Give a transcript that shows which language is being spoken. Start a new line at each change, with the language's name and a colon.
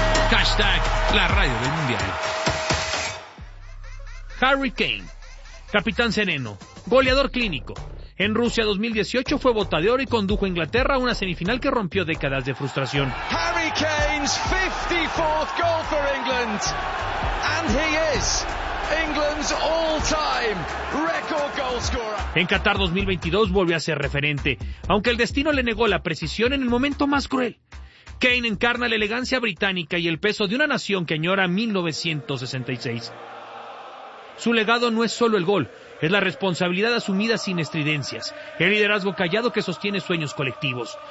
Spanish: Hashtag la radio del mundial. Harry Kane, capitán sereno, goleador clínico. En Rusia 2018 fue bota de oro y condujo a Inglaterra a una semifinal que rompió décadas de frustración.
English: Harry Kane's 54th goal for England. And he is England's all-time record goal scorer.
Spanish: En Qatar 2022 volvió a ser referente, aunque el destino le negó la precisión en el momento más cruel. Kane encarna la elegancia británica y el peso de una nación que añora 1966. Su legado no es solo el gol, es la responsabilidad asumida sin estridencias, el liderazgo callado que sostiene sueños colectivos.